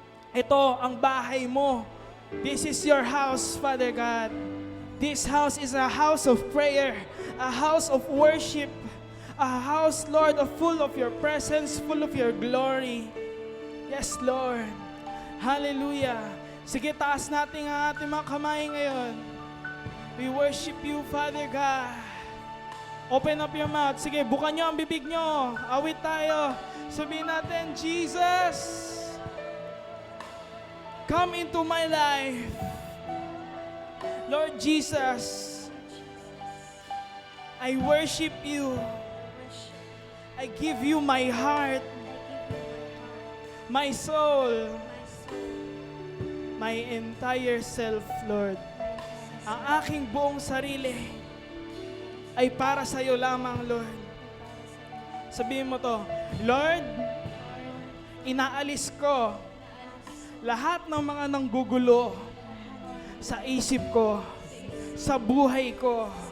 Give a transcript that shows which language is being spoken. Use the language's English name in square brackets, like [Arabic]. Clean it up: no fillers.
[Filipino] Ito ang bahay mo. [English] This is your house, Father God. This house is a house of prayer, a house of worship, a house, Lord, full of your presence, full of your glory. Yes, Lord. Hallelujah. [Filipino] Sige, taas natin ang ating mga kamay ngayon. [English] We worship you, Father God. Open up your mouth. [Filipino] Sige, bukan nyo ang bibig nyo. Awit tayo. Sabihin natin, Jesus, [English] come into my life. Lord Jesus, I worship you. I give you my heart, my soul, my entire self, Lord. [Filipino] Ang aking buong sarili ay para sa iyo lamang, Lord. Sabihin mo to, Lord, inaalis ko lahat ng mga nanggugulo sa isip ko, sa buhay ko.